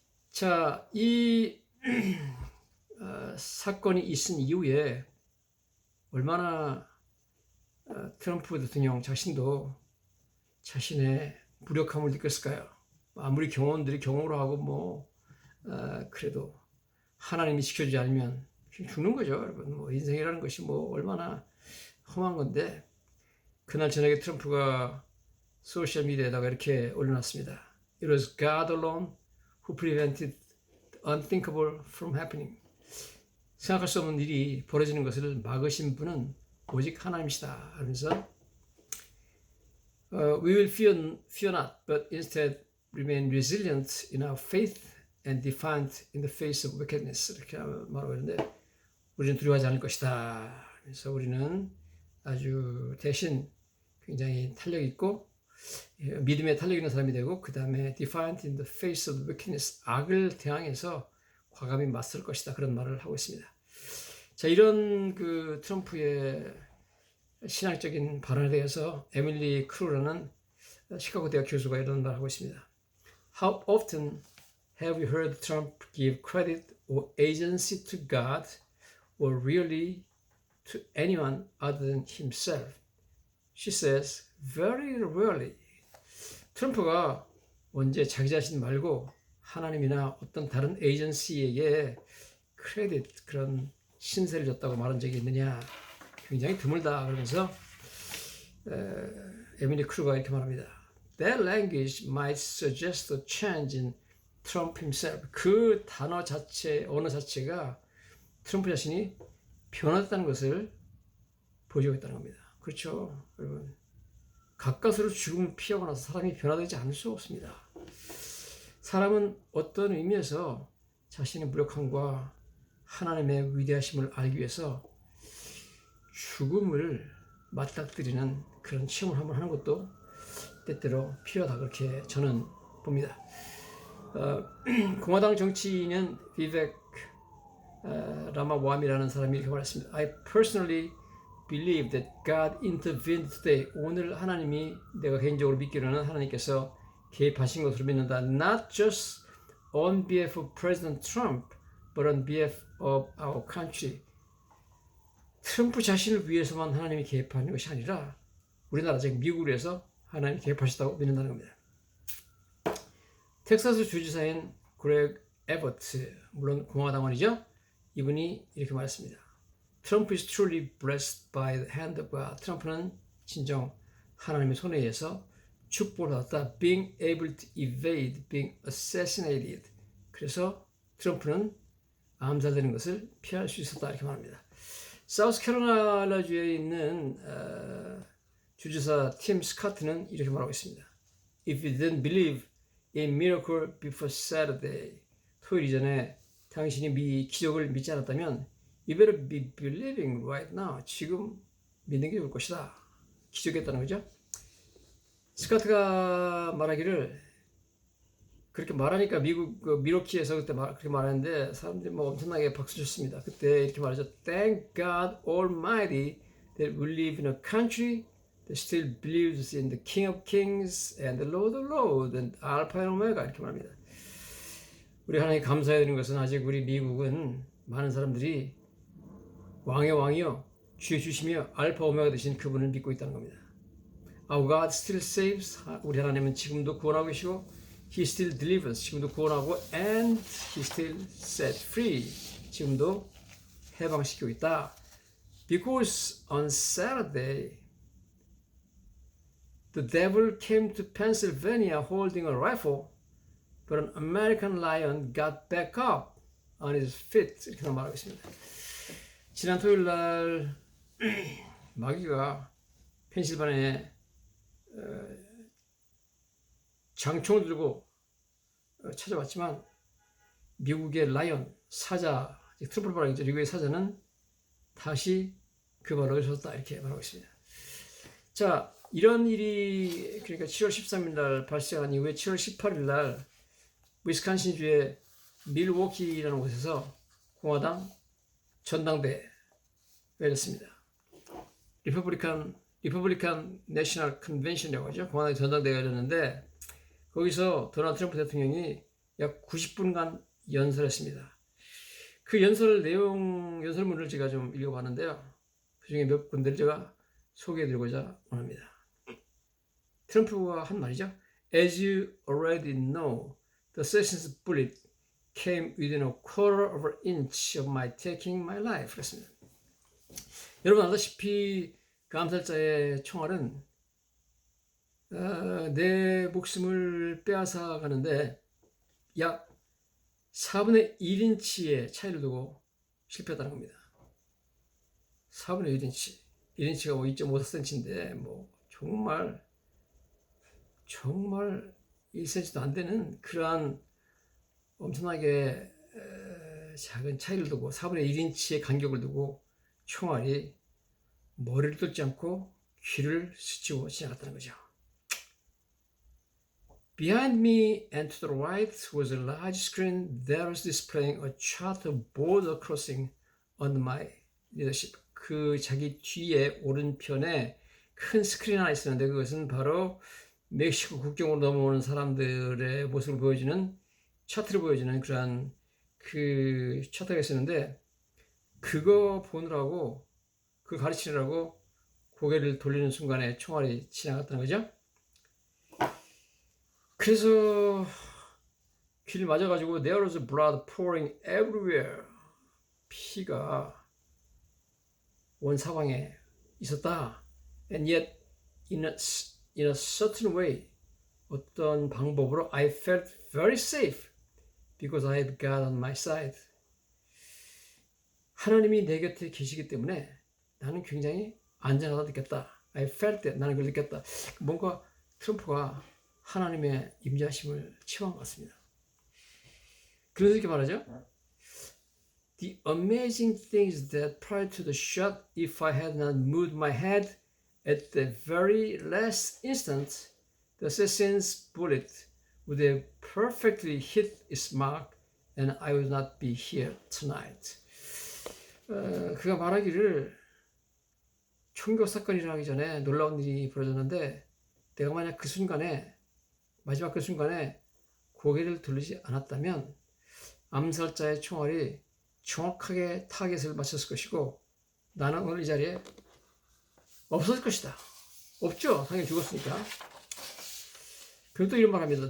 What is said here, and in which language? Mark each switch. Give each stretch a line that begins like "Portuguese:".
Korean: 자, 이 사건이 있은 이후에 얼마나 트럼프 대통령 자신도 자신의 무력함을 느꼈을까요? 아무리 경호원들이 경호를 하고 그래도 하나님이 지켜주지 않으면 죽는 거죠, 여러분. 인생이라는 것이 얼마나 험한 건데, 그날 저녁에 트럼프가 소셜 미디어에다가 이렇게 올려놨습니다.
English: It was God alone who prevented the unthinkable from happening.
Korean: 생각할 수 없는 일이 벌어지는 것을 막으신 분은 오직 하나님이시다 하면서
English: We will fear not, but instead remain resilient in our faith and defiant in the face of wickedness.
Korean: 이렇게 말하고 있는데, 우리는 두려워하지 않을 것이다. 그래서 우리는 아주 대신 굉장히 탄력 있고 믿음에 탄력 있는 사람이 되고, 그 다음에
English: defiant in the face of wickedness,
Korean: 악을 대항해서 과감히 맞설 것이다. 그런 말을 하고 있습니다. 자, 이런 그 트럼프의 신앙적인 발언에 대해서 에밀리 크루라는 시카고 대학 교수가 이런 말을 하고 있습니다.
English: How often have you heard Trump give credit or agency to God or really to anyone other than himself? She says, very rarely.
Korean: 트럼프가 언제 자기 자신 말고 하나님이나 어떤 다른 에이전시에게 크레딧, 그런 신세를 졌다고 말한 적이 있느냐? 굉장히 드물다. 그러면서 에밀리 크루가 이렇게 말합니다.
English: That language might suggest a change in Trump himself.
Korean: 그 단어 자체, 언어 자체가 트럼프 자신이 변화됐다는 것을 보여주고 있다는 겁니다. 그렇죠, 여러분. 가까스로 죽음을 피하고 나서 사람이 변화되지 않을 수 없습니다. 사람은 어떤 의미에서 자신의 무력함과 하나님의 위대하심을 알기 위해서 죽음을 맞닥뜨리는 그런 체험을 한번 하는 것도 때때로 필요하다, 그렇게 저는 봅니다. 공화당 정치인은 비벡 라마와미라는 사람이 이렇게 말했습니다.
English: I personally believe that God intervened today.
Korean: 오늘 하나님이, 내가 개인적으로 믿기로는 하나님께서 개입하신 것으로 믿는다.
English: Not just on behalf of President Trump, but on behalf of our country.
Korean: 트럼프 자신을 위해서만 하나님이 개입하는 것이 아니라 우리나라, 즉 미국을 위해서 하나님이 개입하셨다고 믿는다는 겁니다. 텍사스 주지사인 그렉 에버트, 물론 공화당원이죠. 이분이 이렇게 말했습니다.
English: Trump is truly blessed by the hand of God.
Korean: 트럼프는 진정 하나님의 손에 의해서 축복을 받았다.
English: Being able to evade being assassinated.
Korean: 그래서 트럼프는 암살되는 것을 피할 수 있었다, 이렇게 말합니다. 사우스캐롤라이나주에 있는 주지사 팀 스카트는 이렇게 말하고 있습니다.
English: If you didn't believe in miracle before Saturday,
Korean: 토요일 이전에 당신이 기적을 믿지 않았다면
English: You better be believing right now.
Korean: 지금 믿는 게 좋을 것이다. 기적했다는 거죠. 스카트가 말하기를, 그렇게 말하니까 미국 미러키에서 그때 그렇게 말하는데 사람들이 엄청나게 박수 쳤습니다. 그때 이렇게 말하죠.
English: Thank God Almighty that we live in a country that still believes in the King of Kings and the Lord of Lords and Alpha and Omega.
Korean: 이렇게 말합니다. 우리 하나님 감사해야 되는 것은 아직 우리 미국은 많은 사람들이 왕의 왕이요 주의 주시며 알파 오메가 되신 그분을 믿고 있다는 겁니다.
English: Our God still saves.
Korean: 우리 하나님은 지금도 구원하고 계시고
English: He still delivers.
Korean: 지금도 구원하고
English: and He still set free.
Korean: 지금도 해방시키고 있다.
English: Because on Saturday the devil came to Pennsylvania holding a rifle, but an American lion got back up on his feet.
Korean: 이렇게 말하고 있습니다. 지난 토요일 날 마귀가 펜실바니아에 장총을 들고 찾아왔지만 미국의 라이언 사자 트럼프라고 있죠. 미국의 사자는 다시 그 발로 섰다 이렇게 말하고 있습니다. 자, 이런 일이 그러니까 7월 13일 날 발생한 이후에 7월 18일 날 위스콘신주의 밀워키라는 곳에서 공화당 전당대회가 열렸습니다. 리퍼블리칸 내셔널 컨벤션이라고 하죠. 공화당 전당대회가 열렸는데 거기서 도널드 트럼프 대통령이 약 90분간 연설했습니다. 그 연설문을 제가 좀 읽어봤는데요. 그 중에 몇 군데를 제가 소개해드리고자 합니다. 트럼프가 한 말이죠.
English: As you already know, the assassin's bullet came within a quarter of an inch of my taking my life.
Korean: 그랬습니다. 여러분 알다시피 그 암살자의 총알은 내 목숨을 빼앗아 가는데 약 4분의 1인치의 차이를 두고 실패했다는 겁니다. 4분의 1인치. 1인치가 뭐 2.5cm인데 뭐 정말 1cm도 안 되는 그러한 엄청나게 작은 차이를 두고 4분의 1인치의 간격을 두고 총알이 머리를 뚫지 않고 귀를 스치고 지나갔다는 거죠.
English: Behind me and to the right was a large screen that was displaying a chart of border crossing under my leadership.
Korean: 그 자기 뒤에 오른편에 큰 스크린 하나 있었는데 그것은 바로 멕시코 국경으로 넘어오는 사람들의 모습을 보여주는 차트를 보여주는 그러한 그 차트가 있었는데 그거 보느라고 그 가르치느라고 고개를 돌리는 순간에 총알이 지나갔다는 거죠. 그래서 귀를 맞아가지고
English: there was blood pouring everywhere.
Korean: 피가 온 사방에 있었다.
English: And yet in a certain way
Korean: 어떤 방법으로
English: I felt very safe because I had God on my side.
Korean: 하나님이 내 곁에 계시기 때문에 나는 굉장히 안전하다 느꼈다.
English: I felt that.
Korean: 나는 그걸 느꼈다. 뭔가 트럼프가 하나님의 임재하심을 체험한 것 같습니다. 그래서 이렇게 말하죠.
English: The amazing thing is that prior to the shot, if I had not moved my head at the very last instant, the assassin's bullet would have perfectly hit its mark and I would not be here tonight.
Korean: 그가 말하기를 총격 사건이 일어나기 전에 놀라운 일이 벌어졌는데 내가 만약 그 순간에 마지막 그 순간에 고개를 돌리지 않았다면 암살자의 총알이 정확하게 타겟을 맞췄을 것이고 나는 오늘 이 자리에 없었을 것이다. 없죠. 당연히 죽었으니까. 그리고 또 이런 말합니다.